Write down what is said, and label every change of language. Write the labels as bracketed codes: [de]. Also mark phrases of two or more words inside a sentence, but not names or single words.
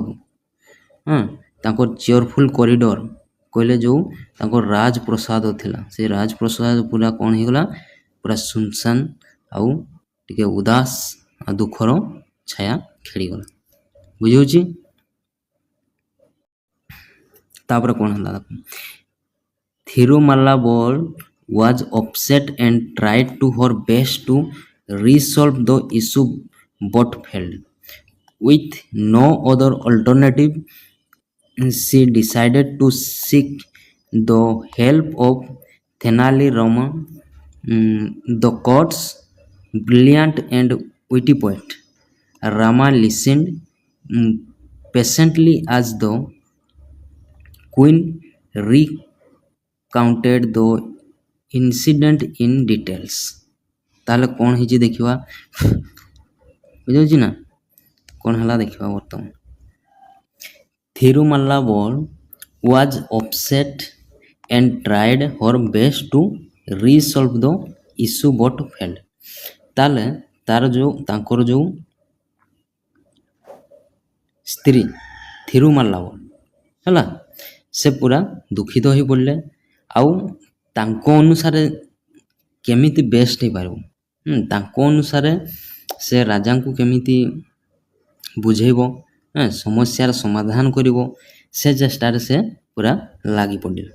[or] ତାଙ୍କର [en] cheerful corridor [or] କହିଲେ ଯେଉଁ ତାଙ୍କର ରାଜପ୍ରସାଦ ଥିଲା, ସେ ରାଜପ୍ରସାଦ ପୁରା କ'ଣ ହେଇଗଲା, ପୁରା ସୁନସାନ ଆଉ ଟିକେ ଉଦାସ ଆଉ ଦୁଃଖର ଛାୟା ଖେଳିଗଲା, ବୁଝିହେଉଛି। ତାପରେ କ'ଣ ହେଲା ଦେଖ, [en] Thirumallabal was upset and tried to her best to resolve the issue but failed. With no other alternative, she decided to seek the help of Thenali Rama, the court's brilliant and witty poet. Rama listened patiently as the queen recounted the incident in details. [or] ତାହେଲେ କ'ଣ ହେଇଛି ଦେଖିବା, ବୁଝାଉଛି ନା କ'ଣ ହେଲା ଦେଖିବା ବର୍ତ୍ତମାନ। [en] Thirumallabal was upset and tried her best to resolve the issue but failed. [or] ତାହେଲେ ତାଙ୍କର ଯେଉଁ ସ୍ତ୍ରୀ ଥିରୁମାଲ୍ଲାବଲ ହେଲା, ସେ ପୁରା ଦୁଃଖିତ ହୋଇ ପଡ଼ିଲେ। ଆଉ ତାଙ୍କ ଅନୁସାରେ କେମିତି ବେଷ୍ଟ ହେଇପାରିବ, ତାଙ୍କ ଅନୁସାରେ ସେ ରାଜାଙ୍କୁ କେମିତି ବୁଝେଇବ, ସମସ୍ୟାର ସମାଧାନ କରିବ, ସେ ଚେଷ୍ଟାରେ ସେ ପୁରା ଲାଗି ପଡ଼ିଲେ।